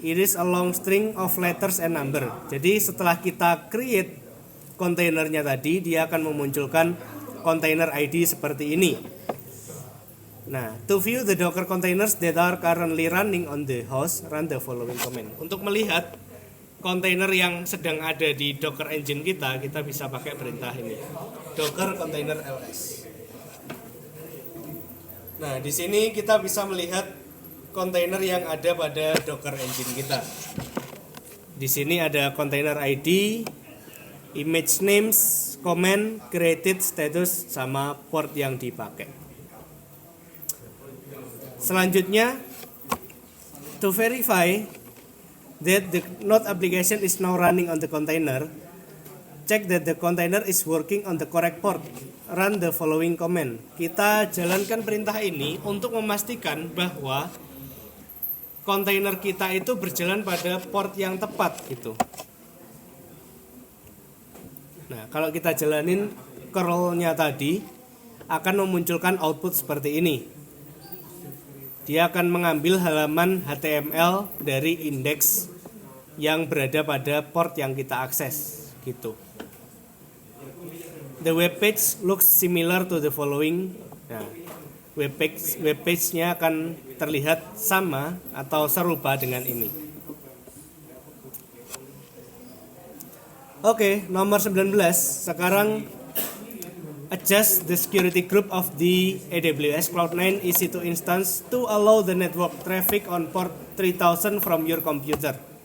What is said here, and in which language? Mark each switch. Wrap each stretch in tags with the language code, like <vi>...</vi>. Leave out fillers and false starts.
<en>It is a long string of letters and number.</en> <id>Jadi setelah kita create kontainernya tadi, dia akan memunculkan container ID seperti ini.</id> <en>Nah, to view the Docker containers that are currently running on the host, run the following command.</en> <id>Untuk melihat kontainer yang sedang ada di Docker engine kita bisa pakai perintah ini. Docker container ls. Nah, di sini kita bisa melihat kontainer yang ada pada Docker Engine kita. Di sini ada kontainer ID, image names, comment, created status, sama port yang dipakai.</id> <en>Selanjutnya, to verify that the node application is now running on the container, check that the container is working on the correct port. Run the following command.</en> <id>Kita jalankan perintah ini untuk memastikan bahwa kontainer kita itu berjalan pada port yang tepat gitu. Nah, kalau kita jalanin curl-nya tadi akan memunculkan output seperti ini. Dia akan mengambil halaman HTML dari indeks yang berada pada port yang kita akses gitu.</id> <en>The web page looks similar to the following.</en> <id>Nah, web page-nya akan terlihat sama atau serupa dengan ini. Oke, nomor 19.</id> <en>Sekarang adjust the security group of the AWS Cloud9 EC2 instance to allow the network traffic on port 3000 from your computer.</en>